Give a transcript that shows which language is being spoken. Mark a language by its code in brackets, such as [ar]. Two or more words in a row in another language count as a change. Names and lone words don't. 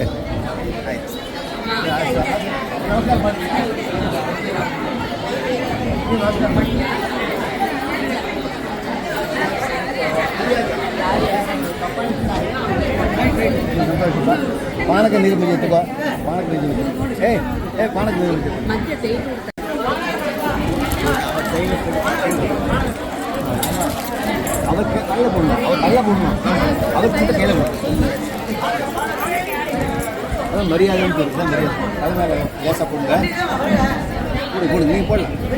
[kn] ಪಾನಕ ನೀರು ಮುಗಿಯುತ್ತೆ ಪಾನಕ ನೀರು ಮುಗಿಯುತ್ತೆ ಏ ಪಾನಕ ನೀರು ಮುಗಿಯುತ್ತೆ [ta] அவருக்கு கல்ல போடணும் அவர் கல்ல போடணும் அவருக்கு மட்டும் கையில் போடணும் அதான் மரியாதைன்னு பேர் தான் மரியாதை அதனால லேசாக போடுங்க போடுங்க நீங்கள் போடலாம்